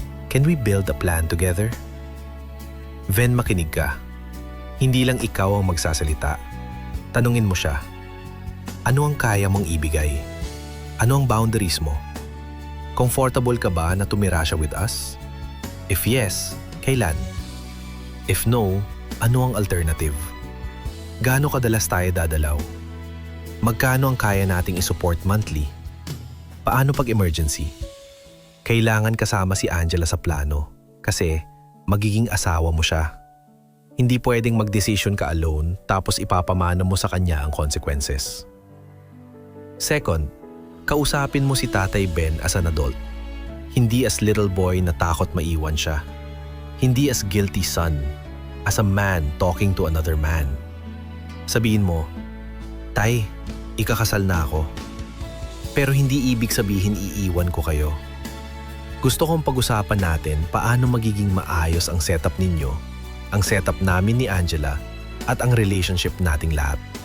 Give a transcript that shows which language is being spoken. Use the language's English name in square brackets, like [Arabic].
[English] Can we build a plan together? [Filipino] Ven, makinig ka. Hindi lang ikaw ang magsasalita. Tanungin mo siya. Ano ang kaya mong ibigay? Ano ang boundaries mo? Comfortable ka ba na tumira siya [English] with us? If yes, [Filipino] kailan? [English] If no, [Filipino] ano ang [English] alternative? [Filipino] Gaano kadalas tayo dadalaw? Magkano ang kaya nating isupport monthly? Paano pag emergency? Kailangan kasama si Angela sa plano kasi magiging asawa mo siya. Hindi pwedeng mag-decision ka alone tapos ipapamana mo sa kanya ang consequences. Second, kausapin mo si Tatay Ben [English] as an adult. [Filipino] Hindi [English] as little boy [Filipino] na takot maiwan siya. Hindi [English] as guilty son, as a man talking to another man. [Filipino] Sabihin mo, Tay, ikakasal na ako. Pero hindi ibig sabihin iiwan ko kayo. Gusto kong pag-usapan natin paano magiging maayos ang setup ninyo, ang setup namin ni Angela, at ang relationship nating lahat.